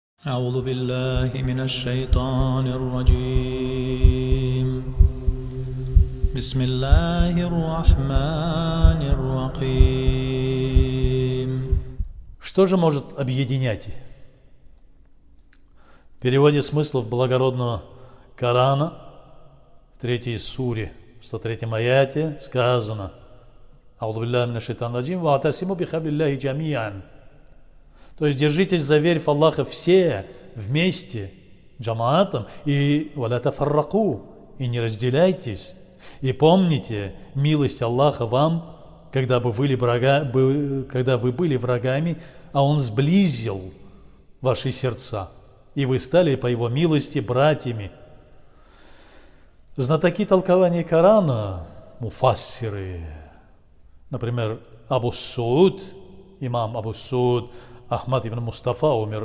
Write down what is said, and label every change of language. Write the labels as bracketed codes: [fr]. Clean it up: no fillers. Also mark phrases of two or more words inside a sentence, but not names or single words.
[ar] أعوذ بالله من الشيطان الرجيم بسم الله الرحمن الرحيم. [ru] Что же может объединять? В переводе смыслов благородного Корана в 3 суре, в 103 аяте сказано: [ar] «أعوذ بالله من الشيطان الرجيم واعتصموا بحبل الله جميعا». [ru] То есть держитесь за верь в Аллаха все вместе, джамаатом, и [ar] «ولا تفرقوا», [ru] и не разделяйтесь. И помните милость Аллаха вам, когда вы были врагами, а Он сблизил ваши сердца, и вы стали по Его милости братьями. Знатоки толкования Корана, муфассиры, например, имам Абу Сууд Ахмад ибн Мустафа умер